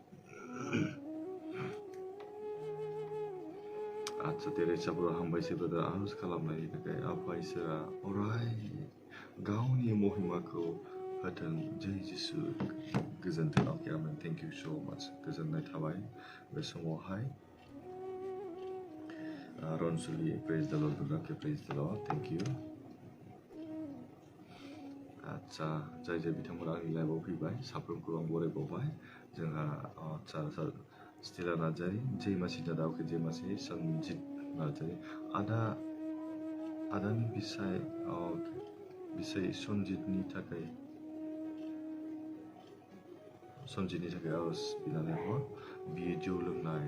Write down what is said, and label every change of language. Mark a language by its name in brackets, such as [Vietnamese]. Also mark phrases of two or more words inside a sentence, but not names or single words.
[Bodo] आच्छा तेरेसाफोर हामबायसैब्ला आरज खालामनायनि थाखाय आफा इसोरा अराय गावनि महिमाखौ होथों जय जिसु गोजोन्थों अके आमेन [English] thank you so much [Bodo] गोजोननाय थाबाय बे समावहाय रनसुलि [English] praise the Lord [Bodo] दुर्गाके [English] praise the Lord thank you [Bodo] आच्छा जाय जाय बिथांमोना आंनि लाइभआव फैबाय साफ्रोमखौ आं बरायबावबाय जोंहा आच्छा सार स्टेला नार्जारि जैमासि दादा अके जैमासि सन्जित नार्जारि आदानि बिसाय सन्जितनि थाखाय आरज बिनानै हर बियो जौ लोंनाय